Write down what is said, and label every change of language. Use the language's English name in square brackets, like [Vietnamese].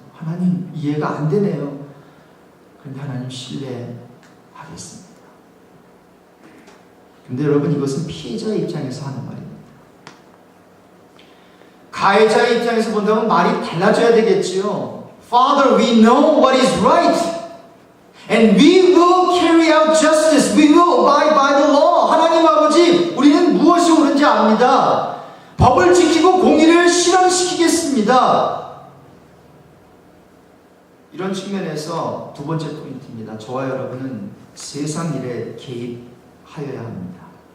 [Korean] 하나님 이해가 안 되네요. 그런데 하나님 신뢰하겠습니다. 근데 여러분 이것은 피해자의 입장에서 하는 말입니다. 가해자의 입장에서 본다면 말이 달라져야 되겠지요. [English] Father, we know what is right. And we will carry out justice. We will abide by the law. [Korean] 하나님 아버지, 우리는 무엇이 옳은지 압니다. 법을 지키고 공의를 실현시키겠습니다. 이런 측면에서 두 번째 포인트입니다. 저와 여러분은 세상 일에 개입하여야 합니다.